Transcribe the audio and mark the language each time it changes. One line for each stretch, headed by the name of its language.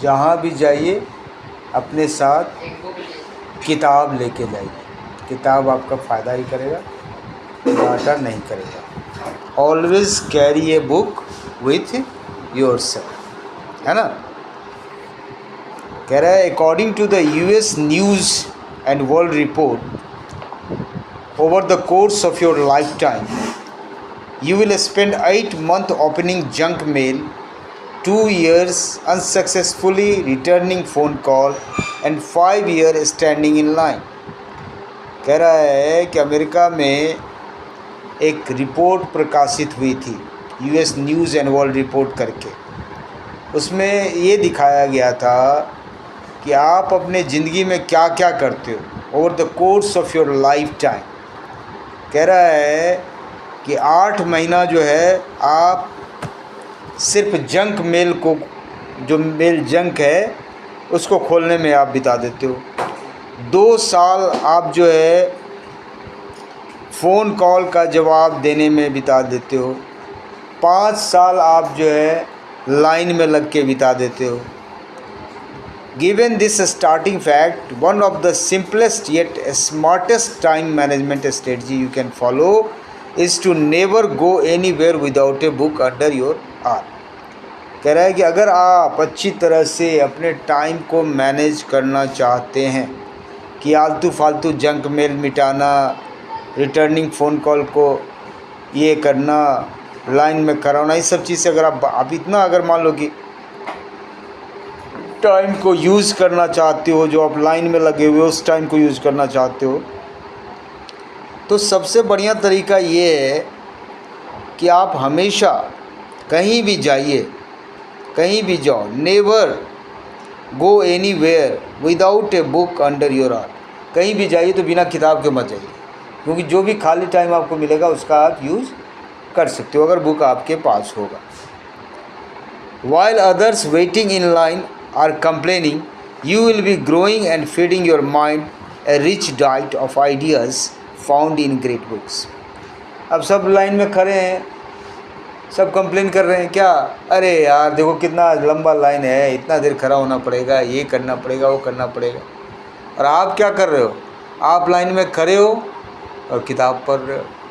Hindi: जहाँ भी जाइए अपने साथ किताब लेके जाइए। किताब आपका फ़ायदा ही करेगा, घाटा नहीं करेगा।
English: Always carry a book with yourself, है ना।
Hindi: कह रहा है
English: According to the US news and world report, over the course of your lifetime, you will spend 8 months opening junk mail, 2 years unsuccessfully returning phone call, and 5 years standing in line.
Hindi: कह रहा है कि America में एक report प्रकाशित हुई थी, US news and world report करके। उसमें ये दिखाया गया था कि आप अपने ज़िंदगी में क्या क्या करते हो
English: Over the course of your lifetime.
Hindi: कह रहा है कि 8 महीना जो है आप सिर्फ जंक मेल को, जो मेल जंक है उसको खोलने में आप बिता देते हो। 2 साल आप जो है फ़ोन कॉल का जवाब देने में बिता देते हो। 5 साल आप जो है लाइन में लग के बिता देते हो।
English: Given this starting fact, one of the simplest yet smartest time management strategy you can follow is to never go anywhere without a book under your arm.
Hindi: कह रहा है कि अगर आप अच्छी तरह से अपने टाइम को मैनेज करना चाहते हैं कि आलतू फालतू जंक मेल मिटाना, रिटर्निंग फ़ोन कॉल को ये करना, लाइन में कराना, इस सब चीज़ से अगर आप इतना अगर मान लो कि टाइम को यूज़ करना चाहते हो, जो आप लाइन में लगे हुए उस टाइम को यूज़ करना चाहते हो, तो सबसे बढ़िया तरीका ये है कि आप हमेशा कहीं भी जाइए, कहीं भी जाओ,
English: Never go anywhere without a book under your arm.
Hindi: कहीं भी जाइए तो बिना किताब के मत जाइए, क्योंकि जो भी खाली टाइम आपको मिलेगा उसका आप यूज़ कर सकते हो अगर बुक आपके पास होगा।
English: While others waiting in line are complaining, you will be growing and feeding your mind a rich diet of ideas found in great books.
Hindi: अब सब लाइन में खड़े हैं, सब कंप्लेन कर रहे हैं क्या, अरे यार देखो कितना लंबा लाइन है, इतना देर खड़ा होना पड़ेगा, ये करना पड़ेगा, वो करना पड़ेगा। और आप क्या कर रहे हो? आप लाइन में खड़े हो और किताब पढ़ रहे हो।